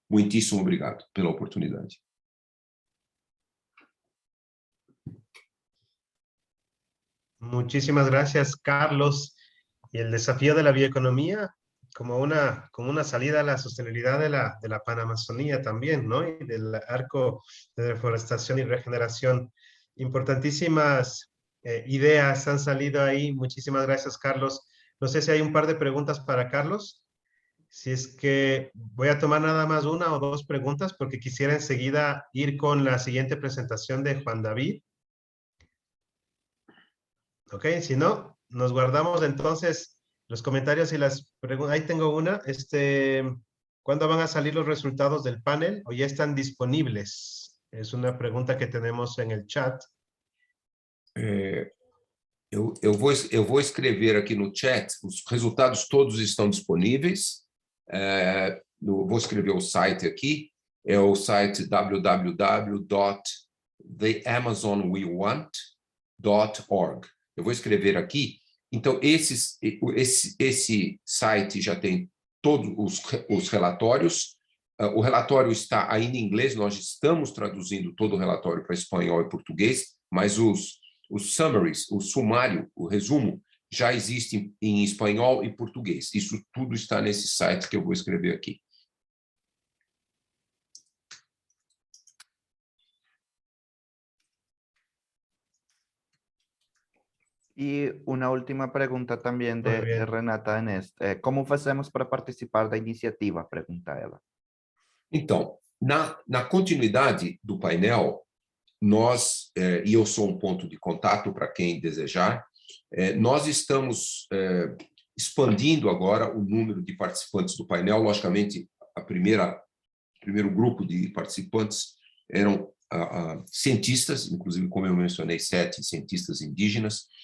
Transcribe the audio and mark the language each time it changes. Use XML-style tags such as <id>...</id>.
<pt>Muitíssimo obrigado pela oportunidade.</pt> <es>Muchísimas gracias, Carlos. Y el desafío de la bioeconomía como una salida a la sostenibilidad de la Panamazonía también, ¿no? Y del arco de deforestación y regeneración. Importantísimas ideas han salido ahí. Muchísimas gracias, Carlos. No sé si hay un par de preguntas para Carlos. Si es que voy a tomar nada más una o dos preguntas porque quisiera enseguida ir con la siguiente presentación de Juan David. Ok, si no, nos guardamos entonces los comentarios y las preguntas. Ahí tengo una. ¿Cuándo van a salir los resultados del panel o ya están disponibles? Es una pregunta que tenemos en el chat.</es> <pt>Eu vou escrever aqui no chat, os resultados todos estão disponíveis. Vou escrever o site aqui, é o site www.theamazonwewant.org. Eu vou escrever aqui. Então, esse site já tem todos os relatórios. O relatório está ainda em inglês, nós estamos traduzindo todo o relatório para espanhol e português, mas os summaries, o sumário, o resumo, já existe em espanhol e português. Isso tudo está nesse site que eu vou escrever aqui.</pt> <es>Y una última pregunta también de Renata en ¿cómo hacemos para participar da iniciativa?</es> <pt>Pergunta ela. Então, na continuidade do painel, nós, e eu sou um ponto de contato para quem desejar, nós estamos expandindo agora o número de participantes do painel. Logicamente, o primeiro grupo de participantes eram cientistas, inclusive, como eu mencionei, 7 cientistas indígenas.</pt>